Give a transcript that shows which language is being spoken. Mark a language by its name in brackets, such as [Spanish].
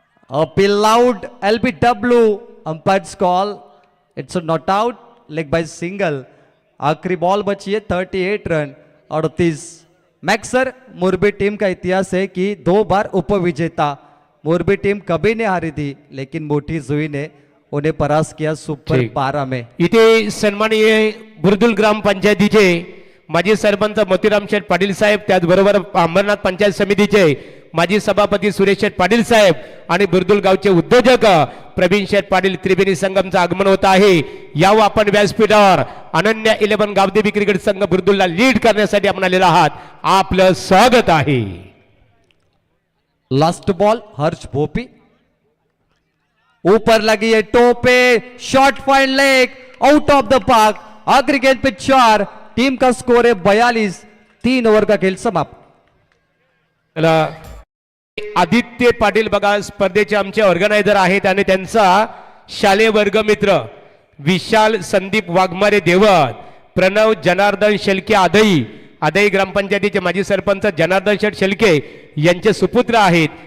[English] Appeal loud, LBW, umpire's call, it's not out, leg bye single. [Hindi] आखिरी ball बची है, 38 run 38। Maxar, मुरबी team का इतिहास है कि 2 बार उपविजेता। मुरबी टीम कभी नहीं हारी थी, लेकिन मोटी जुई ने उन्हें परास्त किया सुपर ठीक। 12 में। [Marathi] इथे सन्माननीय बुरदुल ग्रामपंचायतीचे माजी सरपंच मोतीराम शेठ पाटील साहेब, त्याचबरोबर अंबरनाथ पंचायत समितीचे माजी सभापती सुरेश शेठ पाटील साहेब आणि बुरदुल गावचे उद्योजक प्रवीण शेठ पाटील त्रिवेणी संगमचं आगमन होत आहे। यावं आपण व्यासपीठावर अनन्या 11 गावदेवी क्रिकेट संघ बुरदुलला लीड करण्यासाठी आपण आलेला आहात, आपलं स्वागत आहे। [English] last ball Harsh Bopi, [Hindi] ऊपर लगी है Tope, [English] Shot fine leg, out of the park. [Hindi] आखिरी गेंद पे 4, टीम का स्कोर है 42। 3 ओवर का खेल समाप्त। [Marathi] चला, आदित्य पाटील बघा स्पर्धेचे आमचे ऑर्गनायझर आहेत आणि त्यांचा शालेय वर्गमित्र विशाल संदीप वाघमारे देवत, प्रणव जनार्दन शेलके आदई, आदई ग्रामपंचायतीचे माजी सरपंच जनार्दन शेठ शेलके यांचे सुपुत्र आहेत।